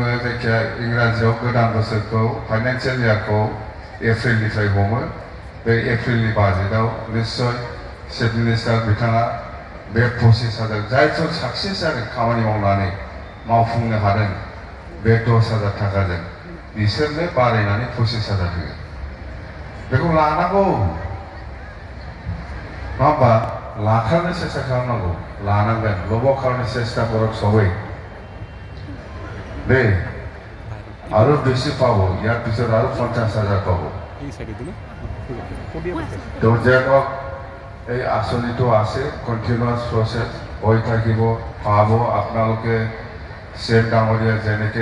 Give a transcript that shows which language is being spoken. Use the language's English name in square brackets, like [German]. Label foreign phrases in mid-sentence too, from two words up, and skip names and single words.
[Bodo] जायखिया इंराजियाव गोदान बोसोरखौ [English] financial yearखौ [Bodo] एप्रिलनिफ्राय हमो बे एप्रिलनि बाजेटआव निश्चय [English] chief minister [Bodo] बिथाङा बे 25,000 जायफोर साक्सेस जादों खामानि मावनानै मावफुंनो हादों बे 10,000 थाखाजों बिसोरनो बारायनानै 25,000 होगोन बेखौ लानांगौ नङा होमबा लाथारनो চেষ্টা खालामनांगौ लानांगोन [Assamese] লব কাৰণে চেষ্টা কৰক সবাই দে আৰু বেছি পাব ইয়াৰ পিছত আৰু 50,000 পাব তো যেনক এই আঁচনিটো আছে [English] continuous process [Assamese] হৈ থাকিব পাব আপোনালোকে চেম ডাঙৰীয়া যেনেকৈ